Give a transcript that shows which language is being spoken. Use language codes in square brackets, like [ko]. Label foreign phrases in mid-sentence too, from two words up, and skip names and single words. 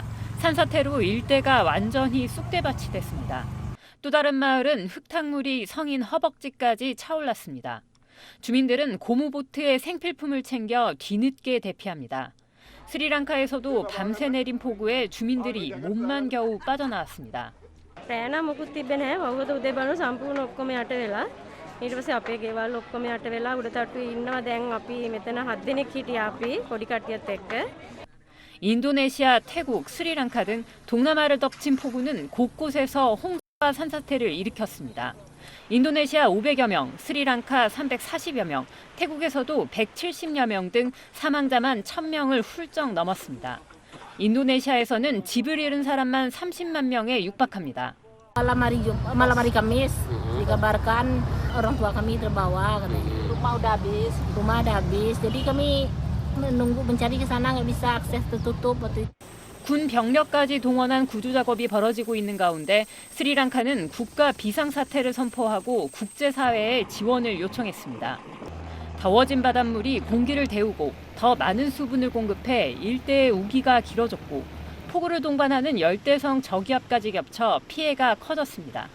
[ko] 산사태로 일대가 완전히 쑥대밭이 됐습니다. 또 다른 마을은 흙탕물이 성인 허벅지까지 차올랐습니다. 주민들은 고무보트에 생필품을 챙겨 뒤늦게 대피합니다. 스리랑카에서도 밤새 내린 폭우에 주민들이 몸만 겨우 빠져나왔습니다. [si] රෑන මුකුත් තිබෙන්නේ නැහැ. වවුද උදේ බලන සම්පූර්ණ ඔක්කොම යට වෙලා. ඊට පස්සේ අපේ ගෙවල් ඔක්කොම යට වෙලා උඩ තට්ටුවේ ඉන්නවා. දැන් අපි මෙතන 7 දෙනෙක් හිටියා අපි පොඩි කට්ටියත් එක්ක. [ko] 인도네시아, 태국, 스리랑카 등 동남아를 덮친 폭우는 곳곳에서 홍수와 산사태를 일으켰습니다. 인도네시아 500여 명, 스리랑카 340여 명, 태국에서도 170여 명 등 사망자만 1000명을 훌쩍 넘었습니다. 인도네시아에서는 집을 잃은 사람만 30만 명에 육박합니다. [id] malam hari Kamis dikabarkan orang tua kami terbawa katanya. Rumah udah habis. Jadi kami menunggu mencari ke sana nggak bisa, akses tertutup waktu itu. [ko] 군 병력까지 동원한 구조 작업이 벌어지고 있는 가운데 스리랑카는 국가 비상사태를 선포하고 국제사회에 지원을 요청했습니다. 더워진 바닷물이 공기를 데우고 더 많은 수분을 공급해 일대의 우기가 길어졌고 폭우를 동반하는 열대성 저기압까지 겹쳐 피해가 커졌습니다.